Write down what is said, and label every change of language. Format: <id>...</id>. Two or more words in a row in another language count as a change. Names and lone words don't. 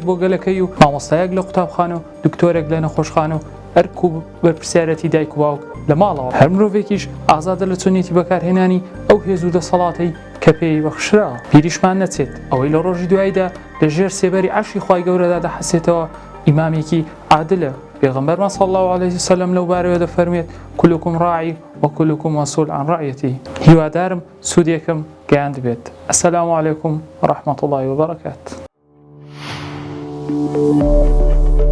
<ckb>بۆ گەلەکەی و مامۆستایەک لە قوتابخانە و دکتۆرێک لە نەخۆشخانە و ئەرک و بەرپرسیارەتی دایک و باوک لە ماڵەوە هەر مرۆڤێکیش ئازادە لە چۆنیەتی بەکارهێنانی ئەو هێز و دەسەڵاتی کە پێی بەخشراوە پیریشمان نەچێت ئەوەی لە ڕۆژی دواییدا لەژێر سێبەری عەرشی خی گەورەدا دەحەسێتەوە ئیمامێکی عادلە پێغەمبەرمان</ckb> <ar>صلی الله عليه وسلم</ar> <ckb>لەو بارەوە دەفەرمێت</ckb> <ar>كلكم راعي وكلكم مسؤول عن رعيته</ar> <ckb>هیوادارم سوودێکم گەیاند بێت</ckb> <ar>السلام عليكم ورحمة الله وبركاته</ar>